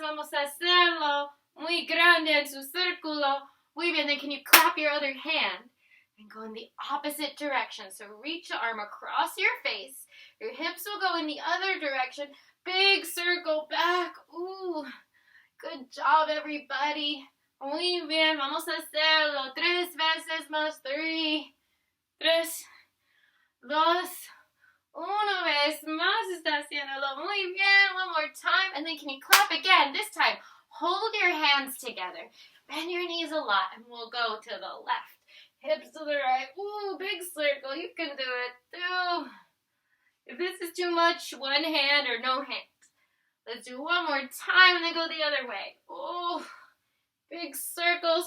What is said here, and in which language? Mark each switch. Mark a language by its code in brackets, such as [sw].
[es] Vamos a hacerlo muy grande en su círculo. Muy bien. [en] Then can you clap your other hand and go in the opposite direction? So reach the arm across your face. Your hips will go in the other direction. Big circle back. Ooh, good job, everybody. [es] Muy bien. Vamos a hacerlo 3 veces más. 3, 3, 2, Una vez más, está haciéndolo muy bien. [en] One more time. And then can you clap again? This time, hold your hands together. Bend your knees a lot, and we'll go to the left. Hips to the right. Ooh, big circle. You can do it too. If this is too much, one hand or no hands. Let's do one more time and then go the other way. Oh, big circles.